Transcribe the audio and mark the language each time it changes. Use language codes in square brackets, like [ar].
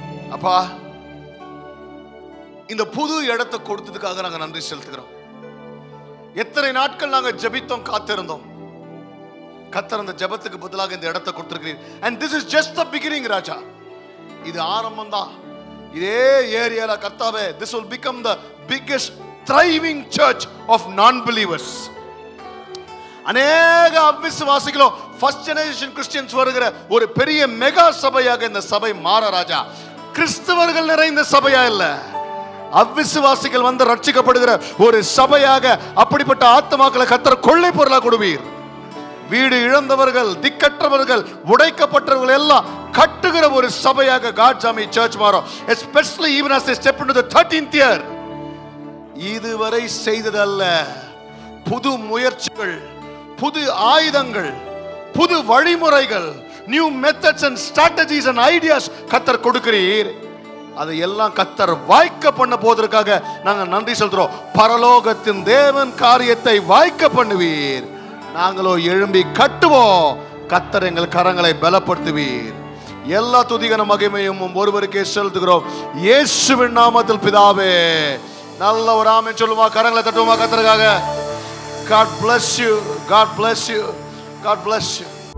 [ta] அப்பா, இந்த புது இடத்தை கொடுத்ததுக்காக நாங்க நன்றி செலுத்துகிறோம். எத்தனை நாட்கள் நாங்க ஜெபித்தோம், காத்திருந்தோம். கர்த்தர் அந்த ஜெபத்துக்கு பதிலாக இந்த இடத்தை கொடுத்திருக்கிறீர். [en] and this is just the beginning [ta] ராஜா. இது ஆரம்பம் தான். இதே ஏரியால கர்த்தாவே, [en] this will become the biggest thriving church of non-believers. [ta] அநேக அவிசுவாசிகளும் [en] first generation Christians [ta] வருகிற ஒரு பெரிய மெகா சபையாக இந்த சபை மாற ராஜா. கிறிஸ்தவர்கள் நிறைந்த சபையா இல்ல, அவிசுவாசிகள் வந்து ரட்சிக்கப்படுகிற ஒரு சபையாக அப்படிப்பட்ட ஆத்மாக்களை கர்த்தர் கொள்ளை பொருளாக கொடுவீர். வீடு இழந்தவர்கள், திக்கற்றவர்கள், உடைக்கப்பட்டவர்கள் எல்லாம் கட்டுகிற ஒரு சபையாக காட்ஸ் ஆர்மி சர்ச் மாறும். [en] especially even as they step into the 13th year. [ta] இதுவரை செய்ததல்ல, புது முயற்சிகள், புது ஆயுதங்கள், புது வழிமுறைகள், [en] new methods and strategies and ideas [ta] கர்த்தர் கொடுக்கிறீர். அதை எல்லாம் கர்த்தர் வாய்க்க பண்ண போவதற்காக நாங்கள் நன்றி செலுத்துறோம். பரலோகத்தின் தேவன் காரியத்தை வாய்க்க பண்ணுவீர், நாங்களோ எழும்பி கட்டுவோம். கர்த்தர் எங்கள் கரங்களை பலப்படுத்துவீர். எல்லா துதிகன மகிமையும் ஒருவருக்கே செலுத்துகிறோம், இயேசுவின் நாமத்தில் பிதாவே. நல்ல ஒரு ஆமென் சொல்லுமா, கரங்களை தட்டுவோமா கர்த்தருக்காக. [en] God bless you, God bless you, God bless you.